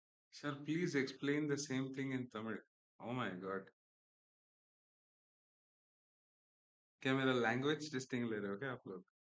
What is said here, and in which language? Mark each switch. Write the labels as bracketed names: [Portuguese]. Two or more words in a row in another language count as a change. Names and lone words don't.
[English] Sir, please explain the same thing in Tamil. Oh my God. [Hindi] क्या मेरा [English] language testing [Hindi] ले रहे हो क्या आप लोग?